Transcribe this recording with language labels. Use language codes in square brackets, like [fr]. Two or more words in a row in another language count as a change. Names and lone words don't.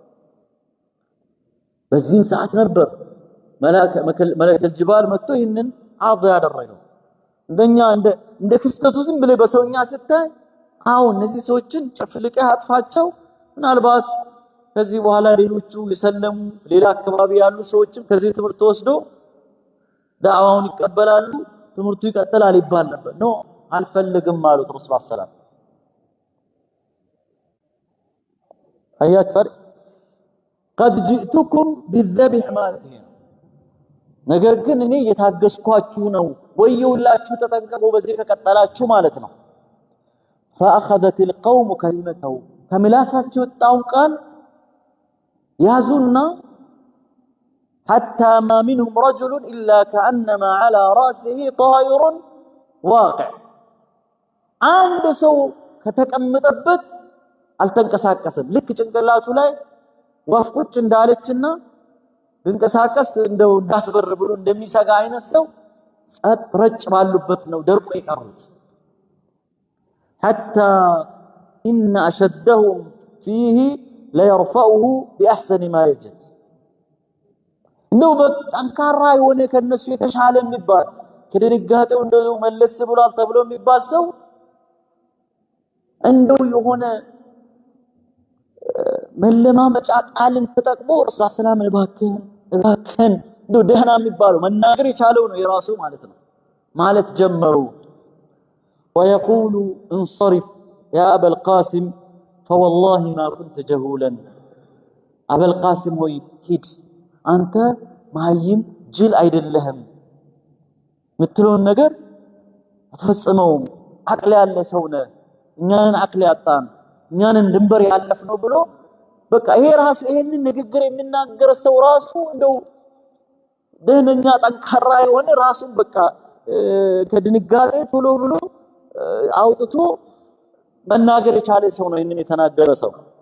[am] በዚህ ሰዓት ነበር መላእክተ ጅባል መጥቶ ይሄንን አዝ ያደረገው እንደኛ እንደ ክስተቱ ዝም ብለ በሰውኛ ስታይ አው እነዚህ ሰዎችን ጨፍልቀህ አጥፋቸው ምናልባት ከዚህ በኋላ ሌሎቹ ይሰለሙ ሌላ አካባቢ ያሉ ሰዎችም ከዚህ ትምህርት ወስዶ ዳዋውን ይቀበላሉ ትምህርቱ ይቀጥላል ይባል ነበር ነው አልፈልግም ማለት ረሱል [ar] صلى الله عليه وسلم [am] አያችሁ [ar] قد جئتكم بالذبح [am] مالتي ነገር ግን እኔ የታገስኳችሁ ነው ወየውላችሁ ተጠንቀቁ በዚህ ከቀጠላችሁ ማለት ነው [ar] فاخذت القوم كلمته [am] ከምላሳቸው የወጣውን ቃል ያዙና [ar] حتى ما منهم رجل الا كانما على راسه طائر واقع [am] አንድ ሰው ከተቀመጠበት አልተንቀሳቀሰም ልክ ጭንቅላቱ ላይ ወፍ ቁጭ እንዳለችና እንቀሳቀስ እንደው እንዳትበር ብሎ እንደሚሰጋ አይነት ሰው ጸጥ ረጭ ባሉበት ነው ደርቆ ይቀሩት [ar] حتى ان اشدهم فيه لا يرفعه باحسن ما يجد [am] እንደው በጠንካራ የሆነ ከነሱ የተሻለ የሚባል ከድንጋጤው እንደው መለስ ብሏል ተብሎ የሚባል ሰው እንደው የሆነ መለማመጫ ቃልን ተጠቅሞ ረሱል ሰላም እባክህን እንደው ደህና የሚባለው መናገር የቻለው ነው የራሱ ማለት ነው ማለት ጀመሩ ويقول [ar] انصرف يا ابا القاسم فوالله ما كنت جهولا ابا القاسم [am] ሆይ ሂድ አንተ ማይም ጅል አይደለህም ምትለውን ነገር አትፈጽመው አቅል ያለ ሰው ነህ እኛን አቅል ያጣን እኛን ድንበር ያለፍነው ብሎ በቃ ይሄ ራሱ ይሄንን ንግግር የሚናገር ሰው ራሱ እንደው ደህነኛ ጠንካራ የሆነ ራሱን በቃ ከድንጋጤ ቶሎ ብሎ አውጥቶ መናገር የቻለ ሰው ነው ይሄንን የተናገረ ሰው